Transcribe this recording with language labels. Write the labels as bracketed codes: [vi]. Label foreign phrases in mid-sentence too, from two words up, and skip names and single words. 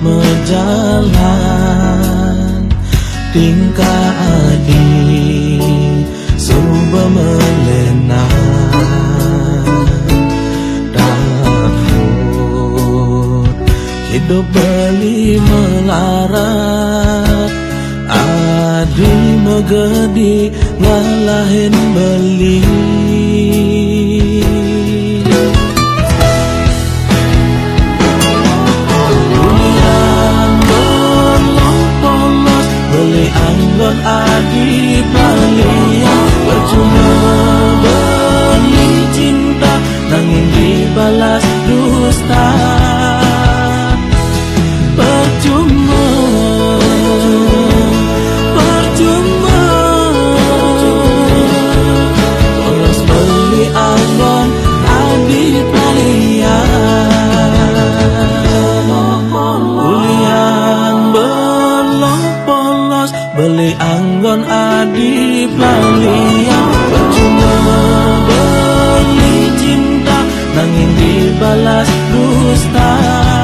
[ban] berjalan, tingkah adi suba melena, [id] takut hidup [ban] beli melarat, adi megedi ngalahin beli. Anggon adi palia, percuma beli cinta, nanging [id] dibalas dusta. [ban] Percuma, percuma, polos beli anggon adi palia. Beli anggon adi palia, percuma beli cinta, nanging [id] dibalas dusta.